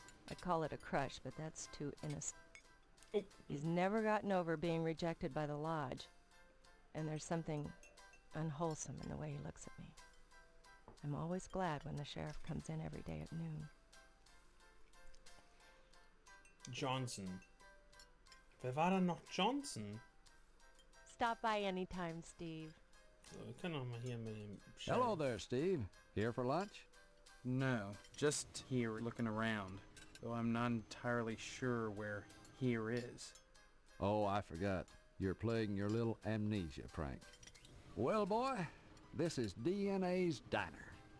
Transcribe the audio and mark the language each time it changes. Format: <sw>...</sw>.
<en>I call it a crush, but that's too innocent. Oh. He's never gotten over being rejected by the lodge, and there's something unwholesome in the way he looks at me. I'm always glad when the sheriff comes in every day at noon. Johnson.</en> <de>Wer war dann noch Johnson?</de> <en>Stop by anytime, Steve.</en> <de>So, wir können auch mal hier mit dem</de> <en>Hello there, Steve. Here for lunch? No, just here looking around, though I'm not entirely sure where here is. Oh, I forgot. You're playing your little amnesia prank. Well, boy, this is DNA's diner.</en>